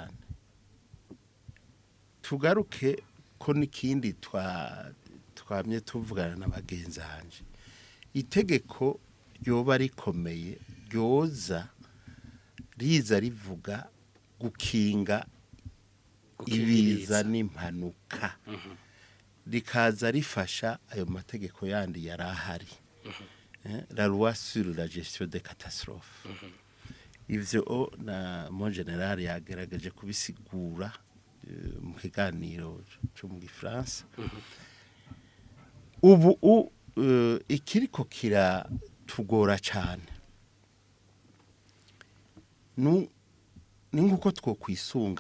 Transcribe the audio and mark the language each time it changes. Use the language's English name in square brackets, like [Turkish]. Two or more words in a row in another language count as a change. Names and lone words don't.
[Rundi] tugaruke ko n'ikindi twamye tuvugana n'abagenzi hanje itegeko ryoba rikomeye ryoza riza rivuga gukinga ibiza n'impanuka rikaza rifasha ayo mategeko yandi yarahari [French] la loi sur la gestion des catastrophes [Rundi] ivyo na [French] mon general [Rundi] yagaragaje kubisigura mu kiganiro cyo mu gifaransa ubu ikiriko kiratugora cyane ni nguko twokwisunga